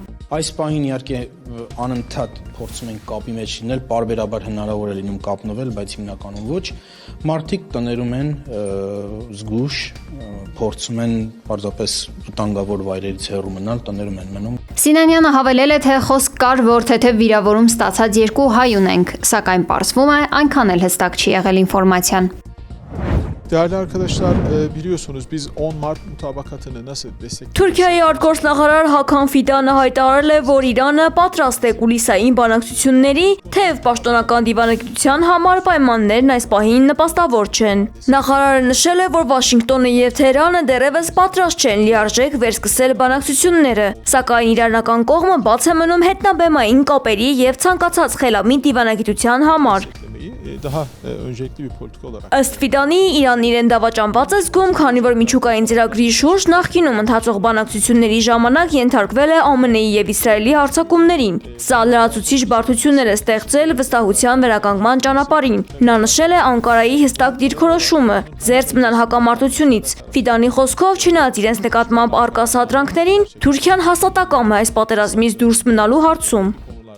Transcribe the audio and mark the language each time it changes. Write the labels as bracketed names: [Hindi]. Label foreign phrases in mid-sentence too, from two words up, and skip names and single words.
[Armenian] Այս պահին իհարկե անընդհատ փորձում ենք կապի մեջ լինել, պարբերաբար հնարավոր է լինում կապնվել, բայց հիմնականում ոչ։ Մարդիկ տներում են զգուշ, փորձում են պարզապես վտանգավոր վայրերից հեռու մնալ, տներում են մնում։ Սինանյանը հավելել է, թե խոսք կար, որ թեթև վիրավորում ստացած 2 հայ ունենք, սակայն պարզվում է, այնքան էլ հստակ չի եղել ինformasyon. [Turkish] Değerli arkadaşlar, biliyorsunuz biz 10 Mart mutabakatını nasıl destekliyoruz? [Armenian] Թուրքիայի արտգործնախարար Հական Ֆիդանը հայտարարել է, որ Իրանը պատրաստ է կուլիսային բանակցությունների, թեև պաշտոնական դիվանագիտության համար պայմաններն այս պահին նպաստավոր չեն։ Նախարարը նշել է, որ Վաշինգտոնը եւ Թեհրանը դեռևս պատրաստ չեն լիարժեք վերսկսել բանակցությունները, սակայն իրանական կողմը բաց է մնում հետնաբեմային կապերի եւ ցանկացած խելամիտ դիվանագիտության համար։ [Turkish] Daha öncelikli bir politika olarak. [Armenian] Ըստ Ֆիդանի, Իրանն իրեն դավաճանված է զգում, քանի որ միջուկային ծրագրի շուրջ նախկինում ընթացող բանակցությունների ժամանակ ենթարկվել է ԱՄՆ-ի եւ Իսրայելի հարձակումներին։ Սա լրացուցիչ բարդություններ է ստեղծել վստահության վերականգնման ճանապարհին։ Նա նշել է Անկարայի հստակ դիրքորոշումը զերծ մնալ հակամարտությունից։ Ֆիդանի խոսքով, չնայած իրենց նկատմամբ արկա սադրանքներին, Թուրքիան հաստատակամ է այս պատերազմից դուրս մնալու հարցում։